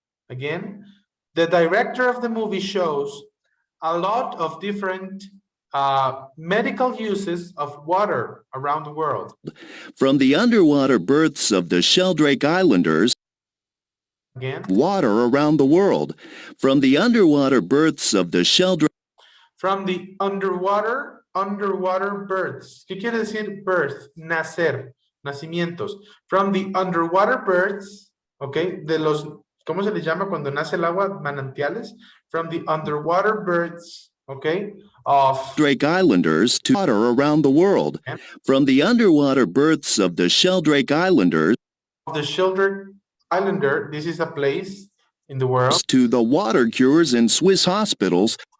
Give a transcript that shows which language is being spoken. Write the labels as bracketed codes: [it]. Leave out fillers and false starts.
[en] Again, the director of the movie shows a lot of different medical uses of water around the world. From the underwater berths of the Sheldrake Islanders, Again, water around the world. From the underwater berths of the Sheldrake from the underwater births. [es] ¿Qué quiere decir birth? Nacer, nacimientos. [en] From the underwater births, [es] okay, de los, ¿cómo se les llama cuando nace el agua? Manantiales. [en] From the underwater births, okay, of Drake Islanders to water around the world. From the underwater berths of the Sheldrake Islanders the Sheldrake Islander, this is a place in the world, to the water cures in Swiss hospitals,